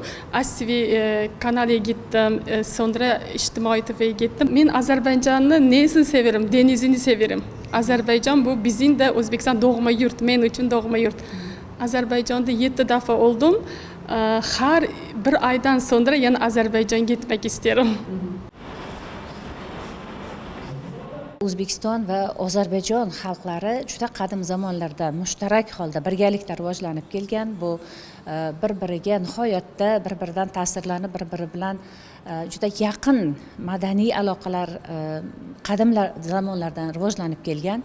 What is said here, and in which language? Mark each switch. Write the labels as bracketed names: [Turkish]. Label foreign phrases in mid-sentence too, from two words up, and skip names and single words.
[Turkish] Asvi kanala gittim, sonra İçtimai TV'ye gittim. Ben Azerbaycan'ın nesini severim, denizini severim. Azerbaycan bu bizim de Özbekistan doğma yurt, men için doğma yurt. Azerbaycan'da 7 defa oldum. Her bir aydan sonra yana Azerbaycan'a gitmek istiyorum. [Uzbek] O'zbekiston va Ozarbayjon xalqlari juda qadim zamonlarda mushtarak holda birgalikda rivojlanib kelgan. Bu bir-biriga nihoyatda bir-biridan ta'sirlanib, bir-biri bilan juda yaqin madaniy aloqalar qadim zamonlardan rivojlanib kelgan.